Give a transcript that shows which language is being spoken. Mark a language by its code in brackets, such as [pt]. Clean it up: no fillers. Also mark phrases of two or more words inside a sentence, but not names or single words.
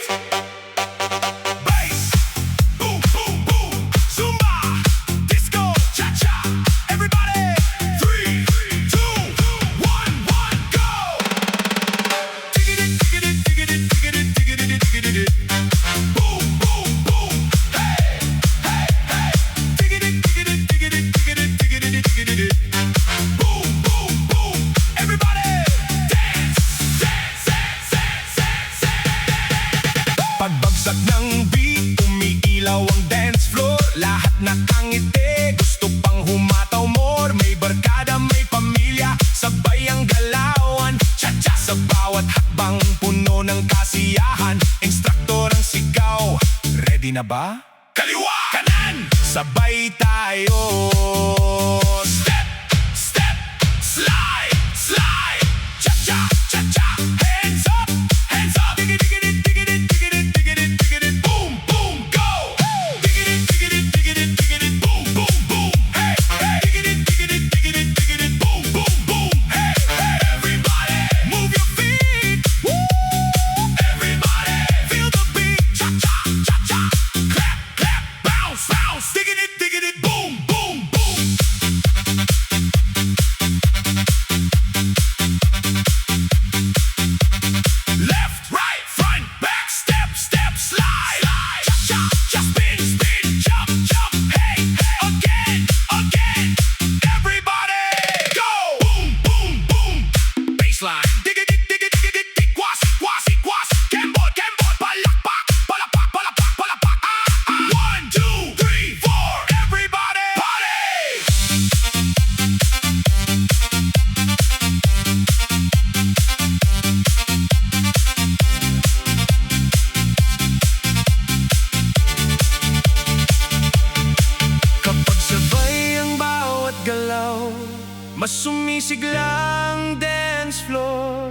[en] Bass, boom boom boom. Zumba Disco Chacha. Everybody, 3 2 1 go. Digidi digidi digidi digidi digidi digidi. Boom boom boom. Hey hey hey. Digidi digidi digidi digidi digidi digidi. Boom boom boom. Everybody, dance dance dance dance dance. [tl] Pagbagsak ng beat, umiilaw ang [en] dance floor. [tl] Lahat nakangiti, gusto pang humataw more. May barkada, may pamilya, sabay ang galawan. Chacha sa bawat hakbang, puno ng kasiyahan. Instructor ang sigaw, ready na ba? Kaliwa, kanan, sabay tayo. [en] Step, step, slide, slide. Chacha, chacha, hands up, hands up. Digidi digidi digidi digidi digidi digidi, boom boom go. Digidi digidi digidi digidi, boom boom boom. Hey hey. Digidi digidi digidi digidi, boom boom boom. Hey hey. Everybody, move your feet. Woo. Everybody, feel the beat. Cha cha cha cha, clap clap, bounce bounce. Digidi digidi, boom boom boom. Left, right, front, back, step, step, slide. Cha cha, spin, spin, jump, jump. Hey, hey, again, again. Everybody, go. Boom, boom, boom. Baseline. [tl] Digidi, digidi, digidi, tikwas, kwas, kwas. Kembot, kembot, palakpak, palakpak, palakpak, palakpak. [en] 1 2 3 4. Everybody, party. [tl] Kapag sabay ang bawat galaw, mas sumisigla ang [en] dance floor.